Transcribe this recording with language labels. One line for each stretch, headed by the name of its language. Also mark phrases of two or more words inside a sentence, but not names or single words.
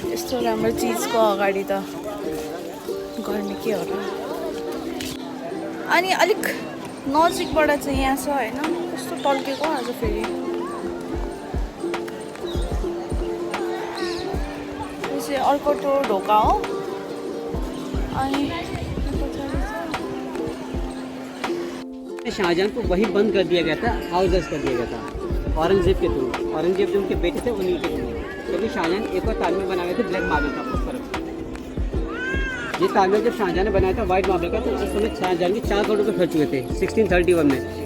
Nepali: यस्तो राम्रो चिजको अगाडि त गर्मी के हो र। अनि अलिक नजिकबाट चाहिँ यहाँ छ होइन, कस्तो टल्केको आज फेरि। यो चाहिँ अर्को टो ढोका हो। अनि
Hindi: शाहजहां को वही बंद कर दिया गया था,
English: house arrest
Hindi: कर दिया गया था औरंगजेब के थ्रू। औरंगजेब जो उनके बेटे थे उन्हीं के थ्रू, क्योंकि शाहजहां एक और ताजमहल बनाए थे
English: black marble
Hindi: का, उस तरफ। ये ताजमहल जब शाहजहां ने बनाया था
English: white marble
Hindi: का, तो उस समय शाहजहां के 4 करोड़ रुपये खर्च हुए थे 1631 में।